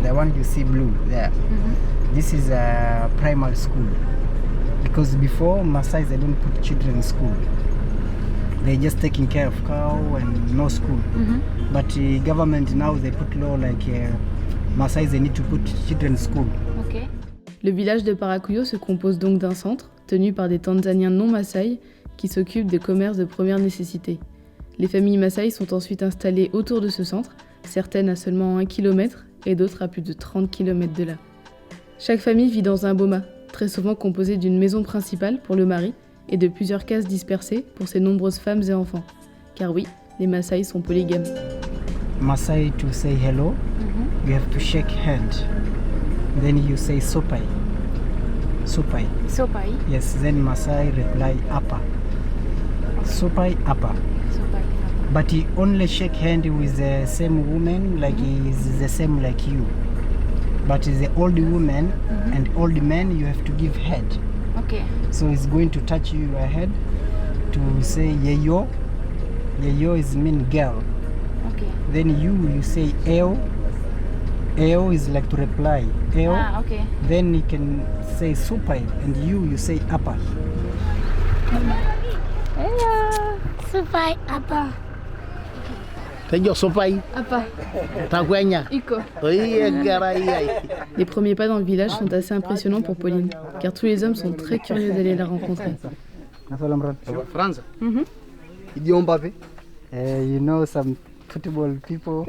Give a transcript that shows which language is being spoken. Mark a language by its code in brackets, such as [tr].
[en] The one you see blue there. This is a primary school. Because before Maasai they don't put children in school. They just taking care of cow and no school. But government now they put law like Maasai they need to put children in school. Ok. [fr] Le village de Paracuyo se compose donc d'un centre, tenu par des Tanzaniens non Maasai, qui s'occupent des commerces de première nécessité. Les familles Maasai sont ensuite installées autour de ce centre, certaines à seulement 1 km et d'autres à plus de 30 km de là. Chaque famille vit dans un boma, très souvent composé d'une maison principale pour le mari et de plusieurs cases dispersées pour ses nombreuses femmes et enfants. Car oui, les Maasai sont polygames. [en] Maasai to say hello, you have to shake hand. Then you say sopai. Sopai. [mas] Sopai. [en] Yes, then Maasai reply apa. [mas] Sopai apa. Sopai. [en] But he only shake hand with the same woman like he is the same like you. But the old woman and old man you have to give head. Ok. So he's going to touch your head to say yeyo. Yeyo is mean girl. Ok. Then you say eo. Eo is like to reply. Eo. Ah, ok. Then you can say supai and you say apa. [mas] Supai apa? Tengo sopai, Apa, taguenya. Iko. [fr] Les Les premiers pas dans le village sont assez impressionnants pour Pauline, car tous les hommes sont très curieux d'aller la rencontrer. [en] France. You know some football people.